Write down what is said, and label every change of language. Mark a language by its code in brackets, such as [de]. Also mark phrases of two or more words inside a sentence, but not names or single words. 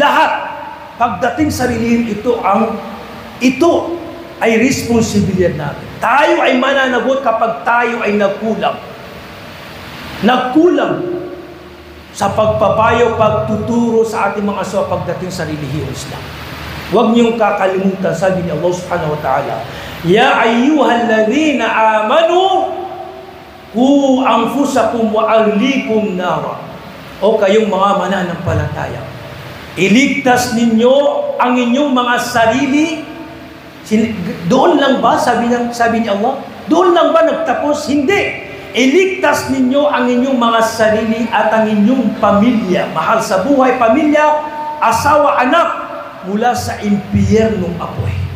[tl] Lahat, pagdating sa relihiyon, ito ay responsibilidad natin. Tayo ay mananagot kapag tayo ay nagkulang sa pagpapayo, pagtuturo sa ating mga asawa pagdating sa relihiyong Islam. Huwag niyong kakalimutan, sabi ni Allah [ar] سبحانه وتعالى, يا أيها الذين آمنوا قوا أنفسكم وأهليكم نارا. [tl] O kayong mga mananampalataya, iligtas ninyo ang inyong mga sarili. Doon lang ba, sabi ni Allah? Doon lang ba nagtapos? Hindi. iligtas ninyo ang inyong mga sarili at ang inyong pamilya, mahal sa buhay, pamilya, asawa, anak, mula sa impyernong apoy.